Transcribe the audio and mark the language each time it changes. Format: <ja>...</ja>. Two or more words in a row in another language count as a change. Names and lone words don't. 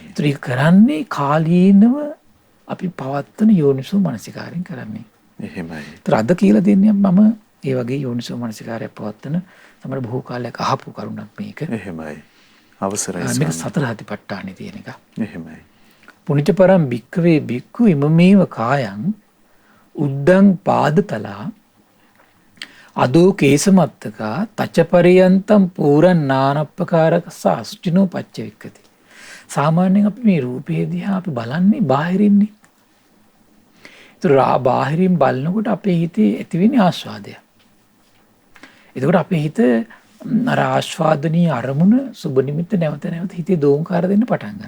<si>ඒතර ඒක කරන්නේ කාලීනව අපි පවත්තන යෝනිසෝ මනසිකාරයෙන් කරන්නේ. එහෙමයි. ඒතර අද කියලා දෙන්නේ මම ඒ වගේ යෝනිසෝ මනසිකාරයක් පවත්තන තමයි බොහෝ කාලයක් අහපු කරුණක් මේක. එහෙමයි. අවසරයි මේක ස්වාමීනි. සතර හතිපට්ඨානේ තියෙන එක. එහෙමයි.</si> <pi>පුනිච්චපරම් භික්ඛවේ භික්ඛු ඉමමේව කායං උද්දං පාදතලා අදෝ කේසමත්තකා තච්චපරියන්තම් පූරන් නානප්පකාරක සාසුචිනෝ පච්චවික්කති.</pi> <si>සාමාන්‍යයෙන් අපි මේ රූපේ දිහා අපි බලන්නේ බාහිරින්නේ. ඒතර බාහිරින් බලනකොට අපේ හිතේ ඇතිවෙන ආස්වාදය. එතකොට අපේ හිත අර ආස්වාදනීය අරමුණ සුබ නිමිත්ත නැවත නැවත හිතේ දෝංකාර දෙන්න පටන් ගන්නවා.</si>